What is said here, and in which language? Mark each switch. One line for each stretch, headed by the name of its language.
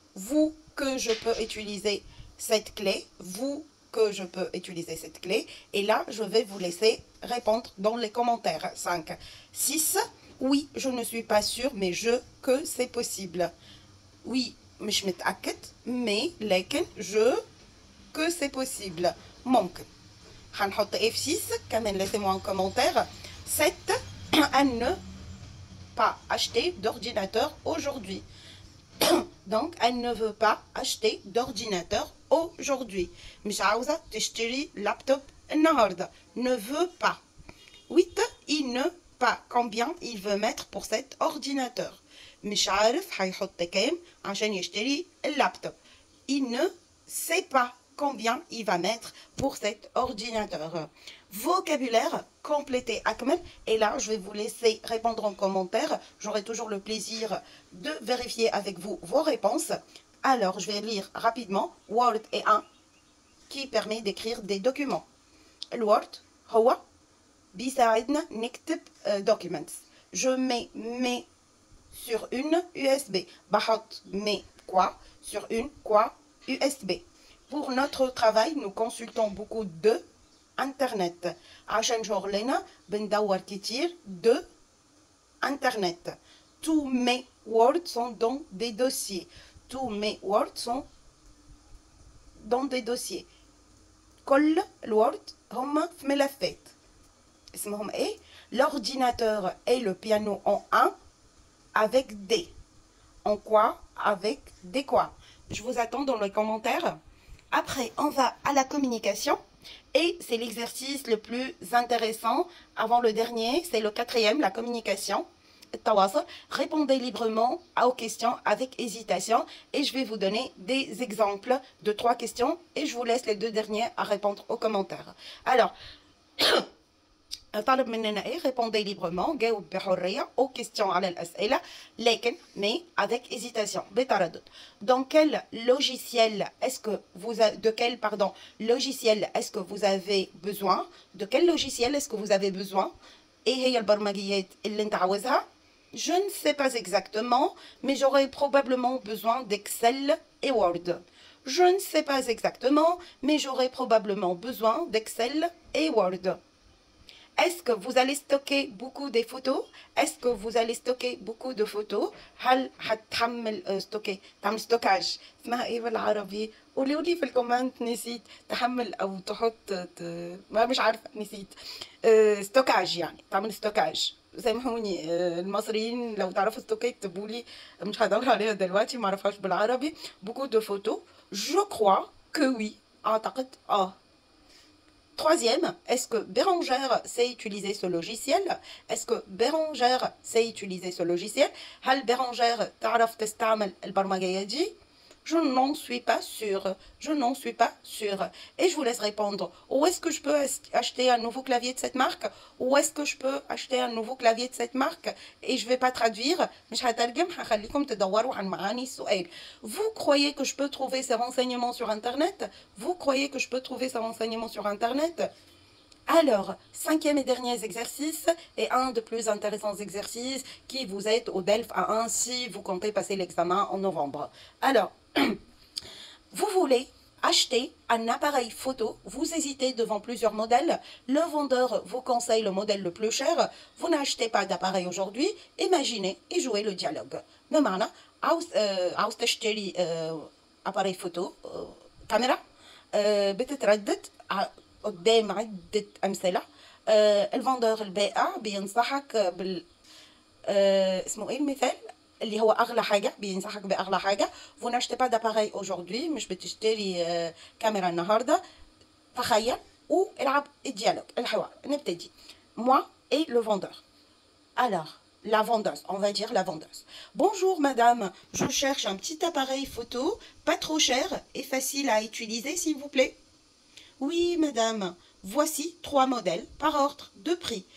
French: Vous que je peux utiliser cette clé. Vous que je peux utiliser cette clé. Et là, je vais vous laisser répondre dans les commentaires. 5. 6. Oui, je ne suis pas sûre, mais que c'est possible. Oui,
Arabic: مش متأكد
French: mais لكن je que c'est possible ممكن.
Arabic: هنحط ايه في 6 كمان
French: laissez-moi un commentaire. 7. Elle ne pas acheter d'ordinateur aujourd'hui. Donc elle ne veut pas acheter d'ordinateur aujourd'hui.
Arabic: مش عاوزة تشتري لابتوب النهاردة.
French: Ne veut pas.
Arabic: 8.
French: Il ne pas combien il veut mettre pour cet ordinateur.
Arabic: مش عارف هيحط كام عشان يشتري اللابتوب.
French: Il ne sait pas combien il va mettre pour cet ordinateur. Vocabulaire complété
Arabic: أكمل.
French: Et là, je vais vous laisser répondre en commentaire. J'aurai toujours le plaisir de vérifier avec vous vos réponses. Alors, je vais lire rapidement. Word est un qui permet d'écrire des documents.
Arabic: الوورد هو بيساعدنا نكتب documents.
French: Je mets mes sur une USB. بحط mes quoi sur une quoi USB. Pour notre travail, nous consultons beaucoup de Internet.
Arabic: عشان شغلنا بندور كتير de Internet.
French: Tous mes words sont dans des dossiers. Tous mes words sont dans des dossiers.
Arabic: كل الورد هم في ملفات. اسمهم ايه؟
French: L'ordinateur et le piano en un avec des. En quoi? Avec des quoi? Je vous attends dans les commentaires. Après, on va à la communication. Et c'est l'exercice le plus intéressant avant le dernier, c'est le quatrième, la communication. Répondez librement aux questions avec hésitation et je vais vous donner des exemples de 3 questions et je vous laisse les 2 derniers à répondre aux commentaires. Alors,
Arabic: طالب مننا ايه
French: répondez librement
Arabic: جاوب بحرية
French: aux questions
Arabic: على الأسئلة لكن
French: mais avec hésitation
Arabic: بتردد.
French: Dans quel logiciel est-ce que vous avez, de quel pardon logiciel est-ce que vous avez besoin, de quel logiciel est-ce que vous avez besoin
Arabic: ايه هي البرمجيات اللي انت عاوزها.
French: Je ne sais pas exactement, mais j'aurai probablement besoin d'Excel et Word. Je ne sais pas exactement, mais j'aurai probablement besoin d'Excel et Word. Est-ce que vous allez stocker beaucoup des photos? Est-ce que vous allez stocker beaucoup de photos?
Arabic: هل هتحمل ستوكي تعمل ستوكاج اسمها ايه بالعربي؟ قولوا لي في الكومنت. نسيت تحمل او تحط ما مش عارفه نسيت. ستوكاج يعني تعمل ستوكاج. سامحوني المصريين لو تعرفوا ستوكي اكتبوا لي مش هدور عليها دلوقتي ما اعرفهاش بالعربي.
French: beaucoup de photos. Je crois que oui.
Arabic: اعتقد
French: Troisième, est-ce que Bérangère sait utiliser ce logiciel? Est-ce que Bérangère sait utiliser ce logiciel?
Arabic: هل Bérangère تعرف تستعمل البرمجية دي?
French: Je n'en suis pas sûre. Je n'en suis pas sûre. Et je vous laisse répondre. Où est-ce que je peux acheter un nouveau clavier de cette marque? Où est-ce que je peux acheter un nouveau clavier de cette marque? Et je ne vais pas traduire.
Arabic: مش هترجم هخليكم تدوروا عن معاني السؤال.
French: Vous croyez que je peux trouver ces renseignements sur Internet? Vous croyez que je peux trouver ces renseignements sur Internet? Alors, 5e et dernier exercice et un des plus intéressants exercices qui vous aide au DELF A1 si vous comptez passer l'examen en novembre. Alors, vous voulez acheter un appareil photo, vous hésitez devant plusieurs modèles, le vendeur vous conseille le modèle le plus cher, vous n'achetez pas d'appareil aujourd'hui, imaginez et jouez le dialogue.
Arabic: بمعنى عاوز تشتري
French: appareil photo
Arabic: كاميرا بتتردد قدام عدة أمثلة. الفندور البائع بينصحك بال اسمه ايه المثال اللي هو أغلى حاجة، بينصحك بأغلى حاجة.
French: vous n'achetez pas d'appareil aujourd'hui،
Arabic: مش بتشتري كاميرا النهاردة. تخيل والعب الديالوج الحوار. نبتدي
French: moi et le vendeur. Alors la vendeuse, on va dire la vendeuse. Bonjour madame, je cherche un petit appareil photo, pas trop cher et facile à utiliser s'il vous plaît. Oui, madame, voici 3 modèles par ordre de prix.